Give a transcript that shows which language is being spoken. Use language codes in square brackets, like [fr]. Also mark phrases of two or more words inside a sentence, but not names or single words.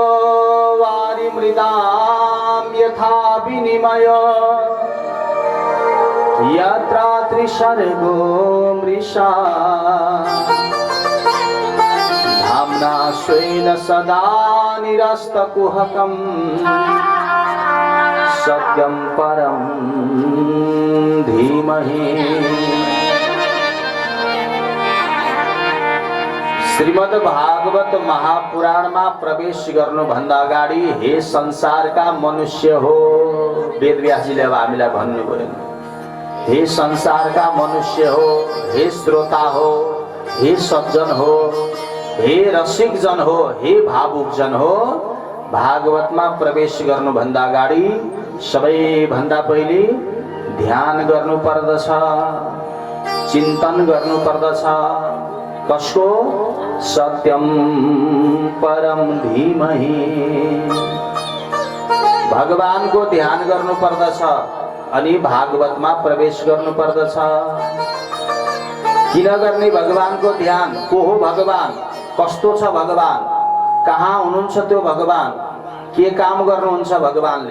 [sa] वारिमृदां यथा विनिमय यत्र त्रिसर्गो मृषा धाम्ना स्वेन सदा निरस्तकुहकम् सत्यं परं धीमहि। [ne] श्रीमद् भागवत महापुराण में प्रवेश गर्नुभन्दा अगाडि हे संसारका मनुष्य हो, वेदव्यासजीले अब हामीलाई भन्नुभयो, हे संसारका मनुष्य हो, हे श्रोता हो, हे सज्जन हो, हे रसिक जन हो, हे भावुक जन हो, भागवतमा प्रवेश गर्नुभन्दा अगाडि सबैभन्दा पहिले ध्यान गर्नु पर्दछ, चिन्तन गर्नु पर्दछ। कसको? [sa] सत्यम परम धीमहि। [ne] भगवान को ध्यान गर्नु पर्दछ अनि भागवतमा प्रवेश गर्नु पर्दछ। किन गर्ने भगवान को ध्यान? को हो भगवान? कस्तो छ भगवान, कहाँ हुनुहुन्छ त्यो भगवान, के काम गर्नुहुन्छ भगवानले।